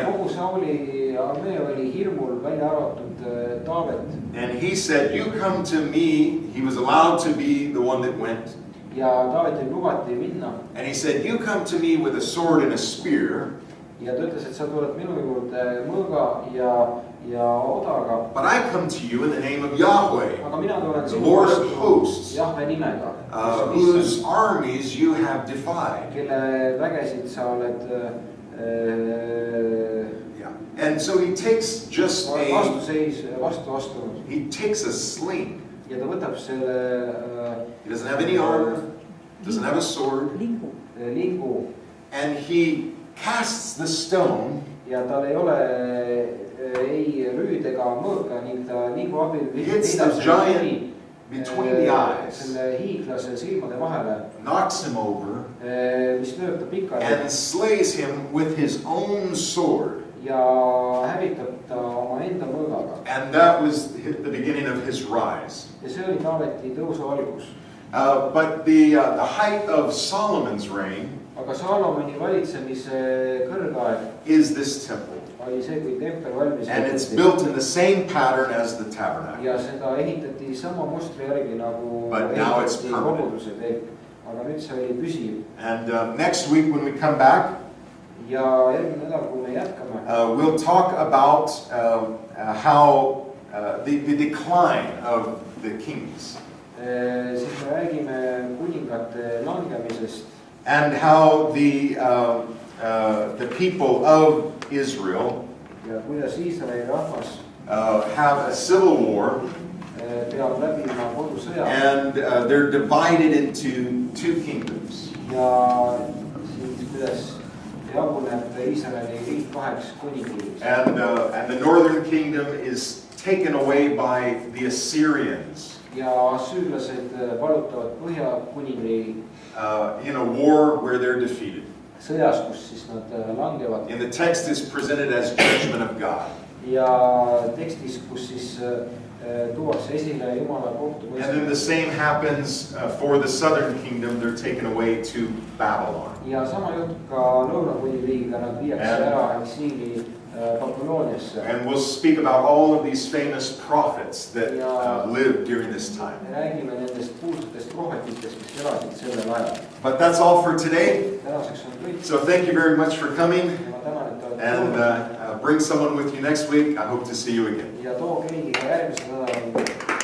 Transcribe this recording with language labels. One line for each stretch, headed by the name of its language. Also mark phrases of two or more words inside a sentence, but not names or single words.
Estonian: Ja kogu Sauli armee oli hirmul, välja arvatud Taavet.
English: And he said, you come to me. He was allowed to be the one that went.
Estonian: Ja Taavetil lubati minna.
English: And he said, you come to me with a sword and a spear.
Estonian: Ja ta ütles, et sa tuled minu juurde mõõga ja odaga.
English: But I come to you in the name of Yahweh,
Estonian: Aga mina tulen
English: the
Estonian: sinu
English: Lord of hosts,
Estonian: Jahve nimega,
English: whose armies you have defied.
Estonian: Kelle vägesid sa oled
English: And so he takes just
Estonian: vastu astunud.
English: He takes a sling.
Estonian: Ja ta võtab selle
English: He doesn't have any armor, doesn't have a sword.
Estonian: Lingu.
English: And he casts the stone.
Estonian: Ja tal ei ole ei rüüd ega mõõka, ning ta lingu abil
English: hits the giant between the eyes,
Estonian: selle hiiglase silmade vahele,
English: knocks him over,
Estonian: mis lööb ta pikali,
English: and slays him with his own sword.
Estonian: Ja hävitab ta oma enda mõõgaga.
English: And that was the beginning of his rise.
Estonian: Ja see oli Taaveti tõusu algus.
English: But the height of Solomon's reign,
Estonian: aga Salomoni valitsemise kõrgaeg,
English: is this temple.
Estonian: Oli see, kui tempel valmis.
English: And it's built in the same pattern as the tabernacle.
Estonian: Ja seda ehitati sama mustri järgi nagu ehitati koguduse temp. Aga nüüd see oli püsiv.
English: And next week when we come back,
Estonian: ja järgmine nädal, kui me jätkame,
English: we'll talk about how the decline of the kings.
Estonian: Siis me räägime kuningate langemisest.
English: And how the people of Israel
Estonian: ja kuidas Iisraeli rahvas
English: have a civil war.
Estonian: Peab läbima kodusõja.
English: And they're divided into two kingdoms.
Estonian: Ja siis kuidas jaguneb Iisraeli riik kaheks kuningriigiks.
English: And the northern kingdom is taken away by the Assyrians.
Estonian: Ja assüürlased vallutavad Põhja-kuningriigi.
English: In a war where they're defeated.
Estonian: Sõjas, kus siis nad langevad.
English: And the text is presented as judgment of God.
Estonian: Ja tekstis, kus siis tuuakse esile Jumala kohtumõistmine.
English: And then the same happens for the southern kingdom. They're taken away to Babylon.
Estonian: Ja sama juhtub ka Lõuna-kuningriigiga, nad viiakse ära eksiili Babyloniasse.
English: And we'll speak about all of these famous prophets that lived during this time.
Estonian: Räägime nendest kuulsatest prohvetitest, kes elasid sellel ajal.
English: But that's all for today.
Estonian: Tänaseks on kõik.
English: So thank you very much for coming.
Estonian: Ma tänan, et olete
English: and bring someone with you next week. I hope to see you again.
Estonian: Ja too keegi ka järgmisel nädalal.